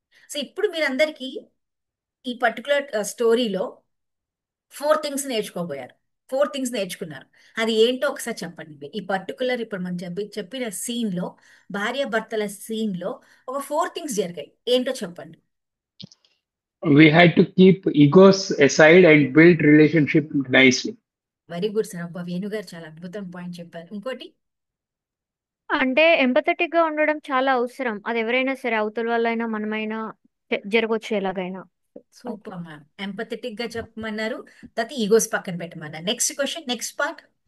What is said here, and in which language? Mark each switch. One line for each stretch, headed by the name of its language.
Telugu: So ఇప్పుడు మీరందరికీ ఈ పర్టికులర్ స్టోరీలో 4 థింగ్స్ నేర్చుకోబోయారు. 4 థింగ్స్ నేర్చుకున్నారు. అది ఏంటో ఒకసారి చెప్పండి. ఈ పర్టికులర్ ఇప్పుడు మనం చెప్పిన సీన్ లో, భార్య భర్తల సీన్ లో ఒక 4 థింగ్స్ జరిగాయి. ఏంటో చెప్పండి.
English: we had to keep egos aside and build relationship nicely. Very good sir.
Telugu: అబ్బా, వేణు గారు చాలా అద్భుతం పాయింట్ చెప్పారు. ఇంకోటి అంటే ఎంపథెటిక్ గా ఉండడం చాలా అవసరం. అది ఎవరైనా సరే, అవతల వాళ్ళైనా మనమైనా జరగవచ్చు ఎలాగైనా.
English: Super ma'am.
Telugu: ఎంపథెటిక్ గా చెప్పమన్నారు, తర్వాత ఈగోస్ పక్కన పెట్టమన్నారు.
English: Next question, next part.